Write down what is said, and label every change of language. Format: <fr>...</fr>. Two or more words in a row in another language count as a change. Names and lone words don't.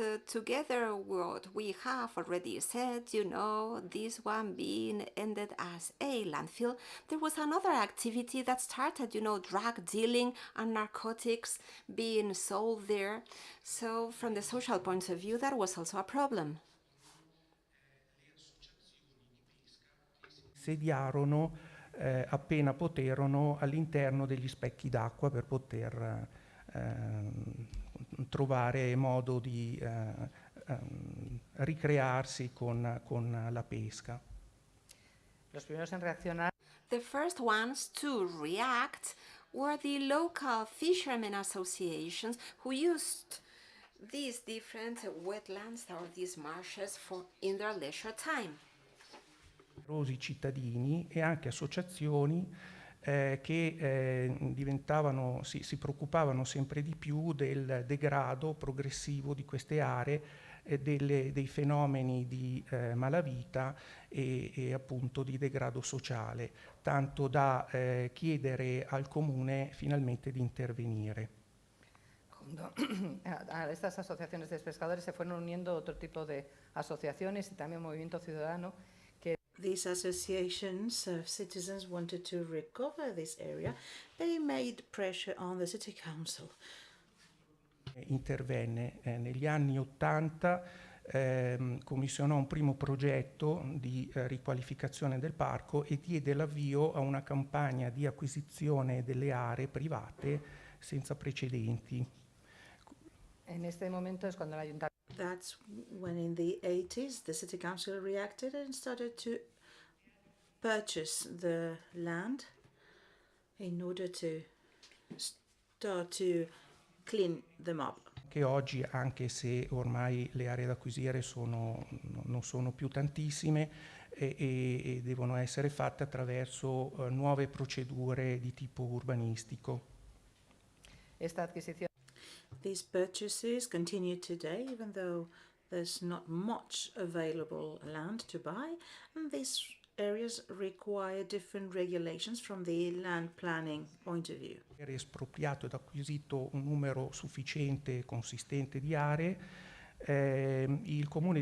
<en>together what we have already said, you know, this one being ended as a landfill, there was another activity that started, you know, drug dealing and narcotics being sold there. So from the social point of view, that was also a problem.</en> <it>insediarono appena poterono all'interno degli specchi d'acqua per poter trovare modo di ricrearsi con la pesca.</it> <es>Los primeros en reaccionar</es> <en>The first ones to react were the local fishermen associations who used these different wetlands or these marshes in their leisure time.</en> <it>Numerosi cittadini e anche associazioni che si preoccupavano sempre di più del degrado progressivo di queste aree, dei fenomeni di malavita e appunto di degrado sociale, tanto da chiedere al comune finalmente di intervenire.</it> <es>A estas asociaciones de pescadores se fueron uniendo otro tipo de asociaciones y también movimiento ciudadano.</es> <en>These associations of citizens wanted to recover this area. They made pressure on the city council.</en> <it>Intervenne negli anni '80, commissionò un primo progetto di riqualificazione del parco e diede l'avvio a una campagna di acquisizione delle aree private senza precedenti.</it> <es>En este momento es cuando el ayuntamiento.</es> <en>That's when in the 80s the city council reacted and started to purchase the land in order to start to clean them up.</en> <it>Che oggi, anche se ormai le aree da acquisire non sono più tantissime e devono essere fatte attraverso nuove procedure di tipo urbanistico.</it> <es>Esta adquisición.</es> <en>These purchases continue today, even though there's not much available land to buy, and these areas require different regulations from the land planning point of view.</en> <it>Era espropriato ed acquisito un numero sufficiente e consistente di aree, il Comune</it>